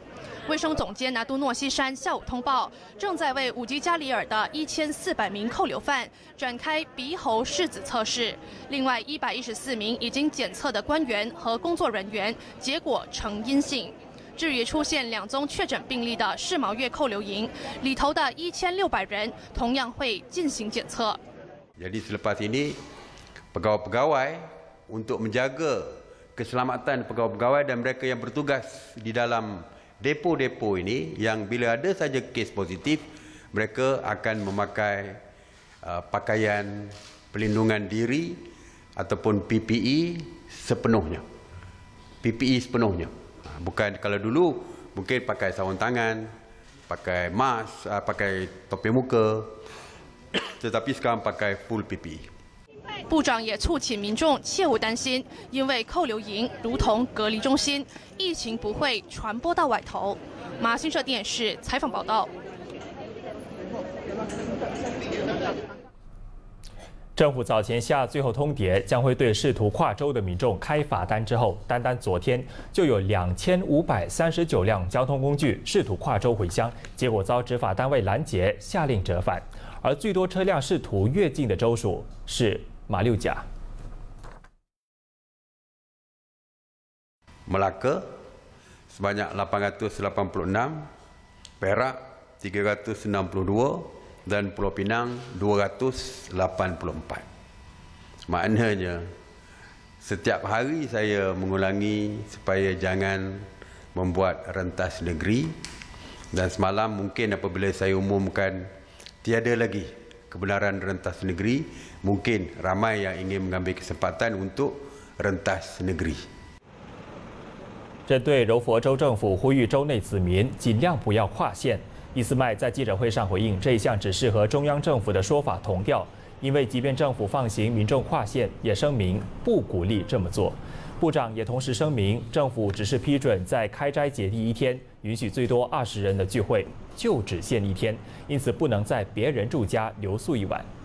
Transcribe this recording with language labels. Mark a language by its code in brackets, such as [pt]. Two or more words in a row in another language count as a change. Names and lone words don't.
[zh] 卫生总监拿督诺西山下午通报，正在为5级加里尔的1400名扣留犯展开鼻喉拭子测试。另外114名已经检测的官员和工作人员结果呈阴性。至于出现2宗确诊病例的世贸越扣留营里头的1600人，同样会进行检测。 [ms] Jadi selepas ini pegawai-pegawai untuk menjaga keselamatan pegawai-pegawai dan mereka yang bertugas di dalam depo-depo ini yang bila ada saja kes positif mereka akan memakai pakaian pelindungan diri ataupun PPE sepenuhnya. PPE sepenuhnya. Bukan kalau dulu mungkin pakai sarung tangan, pakai mask, pakai topi muka, tetapi sekarang pakai [en] full PPE。 [zh] 部长也促请民众切勿担心，因为扣留营如同隔离中心，疫情不会传播到外头。马新社电视采访报道。政府早前下最后通牒，将会对试图跨州的民众开罚单之后，单昨天就有2539辆交通工具试图跨州回乡，结果遭执法单位拦截，下令折返。而最多车辆试图越境的州属是马六甲。 [ms] Melaka sebanyak 886, Perak 362 dan Pulau Pinang 284. Maknanya setiap hari saya mengulangi supaya jangan membuat rentas negeri, dan semalam mungkin apabila saya umumkan tiada lagi kebenaran rentas negeri, mungkin ramai yang ingin mengambil kesempatan untuk rentas negeri。 [zh] 针对柔佛州政府呼吁州内子民尽量不要跨县， 伊斯迈在记者会上回应，这一项指示和中央政府的说法同调，因为即便政府放行民众跨县，也声明不鼓励这么做。部长也同时声明，政府只是批准在开斋节第一天允许最多20人的聚会，就只限1天，因此不能在别人住家留宿一晚。